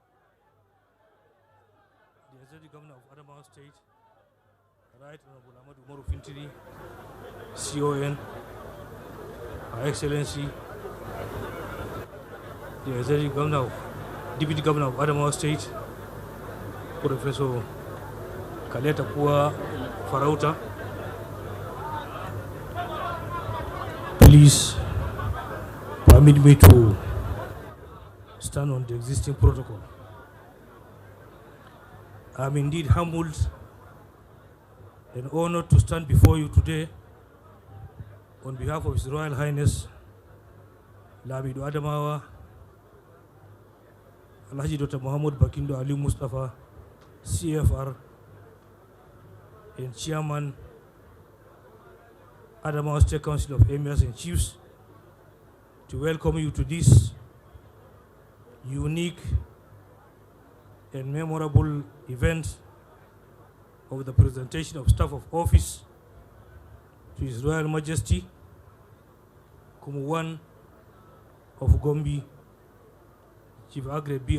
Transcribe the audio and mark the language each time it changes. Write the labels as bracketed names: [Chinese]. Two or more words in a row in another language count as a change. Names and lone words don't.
[English] the Executive Governor of Adamawa State, Right Honorable Ahmad Umaru Fintiri, CON, Her Excellency, the Executive Governor of Deputy Governor of Adamawa State, Professor Kaleta Pua Farauta. Please permit me to stand on the existing protocol. I am indeed humbled and honored to stand before you today on behalf of His Royal Highness Lamido Adamawa Alhaji Dr. Muhammad Bakindo Ali Mustafa, CFR and Chairman Adamawa State Council of Emirs and Chiefs, to welcome you to this unique and memorable event of the presentation of staff of office to His Royal Majesty Kumu I of Gombi, Chief Agre B.